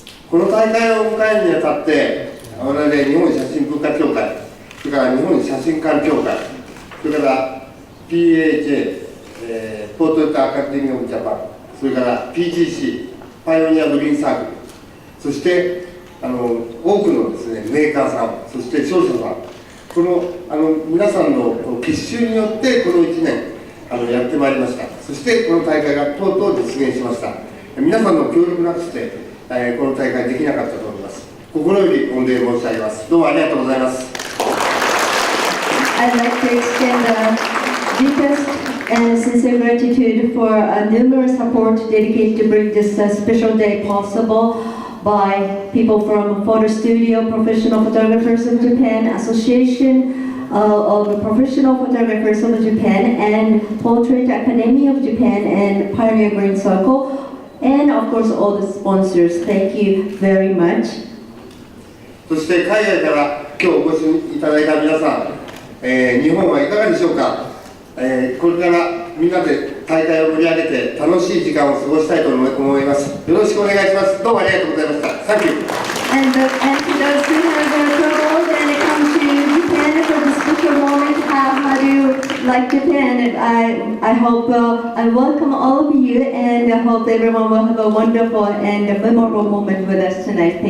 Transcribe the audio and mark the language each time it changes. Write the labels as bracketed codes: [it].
[ja] この大会を迎えるにあたって、我々日本写真文化協会、それから日本写真館協会、それから PAJ、ポートレートアカデミーオブジャパン、それから PGC、パイオニアグリーンサークル、そして多くのですね、メーカーさん、そして商社さん、この皆さんの結集によってこの1年やってまいりました。そしてこの大会がとうとう実現しました。皆さんの協力なくして、この大会できなかったと思います。心より御礼申し上げます。どうもありがとうございます。 [en] I'd like to extend the deepest and sincere gratitude for numerous support dedicated to bring this special day possible by people from Photo Studio, Professional Photographers of Japan, Association of Professional Photographers of Japan, and Portrait Academy of Japan, and Pioneer Green Circle, and of course all the sponsors. Thank you very much [ja] そして海外から今日お越しいただいた皆さん、日本はいかがでしょうか。これからみんなで大会を盛り上げて楽しい時間を過ごしたいと思います。よろしくお願いします。どうもありがとうございました。 [en] Thank you. And to those who have traveled and come to Japan for the special moment, how do you like Japan? And I hope I welcome all of you, and I hope everyone will have a wonderful and memorable moment with us tonight.